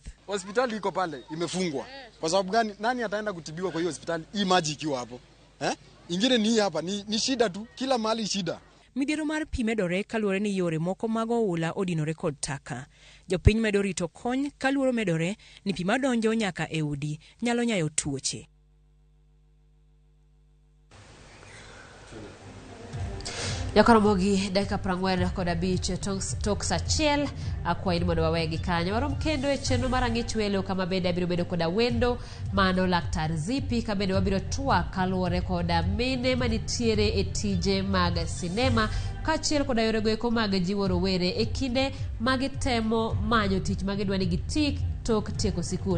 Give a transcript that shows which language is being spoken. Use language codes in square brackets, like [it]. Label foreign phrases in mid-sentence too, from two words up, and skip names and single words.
[sw] Hospitali iko pale imefungwa. Kwa sababu gani? Nani ataenda kutibiwa kwa hiyo hospitali hii maji ikiwa hapo? Ingine ni hapa ni shida tu, kila mahali shida. [luo] Midhiero mar pi medore kaluwore ni yore moko mag oula odinore kod taka. Jopiny medo rito kony kaluwore medore ni pi madonjo nyaka e udi nyalo nyayo tuoche. Ramogi dakika 45 tok sachiel akwayi mondo wawegi kanyo warom kendo e chenro mar ang'ich welo kama bende abiro bedo koda wendo mano laktar Zipi ka bende wabiro twak kaluwore koda mine manitiere e tije mag sinema kaachiel koda yorego eko mag jiwo rowere e kinde magitemo manyo tich magidwa ni gitik tok tieko sikul.